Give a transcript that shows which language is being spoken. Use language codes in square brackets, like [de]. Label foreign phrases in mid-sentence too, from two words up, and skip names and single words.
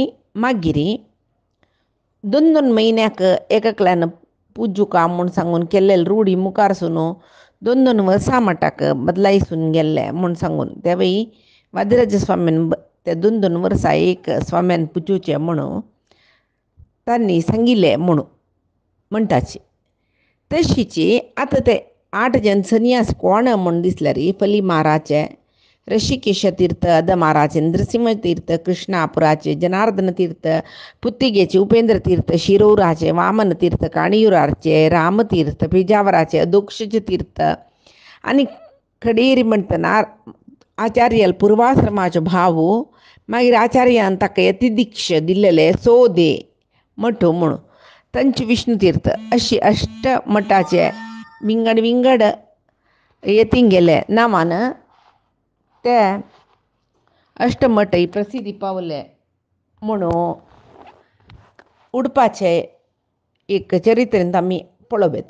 [kok] मागीर 2 म्हयन्याक एकल्यान पुजूका म्हूण सांगून केल्ले रूढी मुखारसून 2 वर्सां मटाक बदलायसून गेल्ले म्हूण सांगून त्या वेळी वादिराज स्वाम्यान ते 2 वर्सां एक स्वाम्यान पुजोवचें म्हणून तांणी सांगिल्लें म्हणटाची. तशीच आतां ते 8 जन संन्यास कोण म्हूण दिसल्यार फली महाराजचे, ऋषिकेश तीर्थ अदमाराचे, नृसिंह तीर्थ कृष्णापुराचे, जनार्दन तीर्थ पुत्तिगेचे, उपेंद्र तीर्थ शिरोराचे, वामन तीर्थ काणियुराचे, रामतीर्थ पेजावराचे, अदोक्षज तीर्थ आनी कडेरी म्हणटना आचार्य पूर्वाश्रमाचो भाव मागीर आचार्यान ताका यतिदीक्ष दिल्लेले सोदे मठ म्हणून तांचे विष्णू तीर्थ अशी 8 मठाचे विंगड विंगड येतींग गेले नांवान ते 8 मठ प्रसिद्धी पावले म्हणून उडपाचे एक चरित्रेंत आमी पळोवप.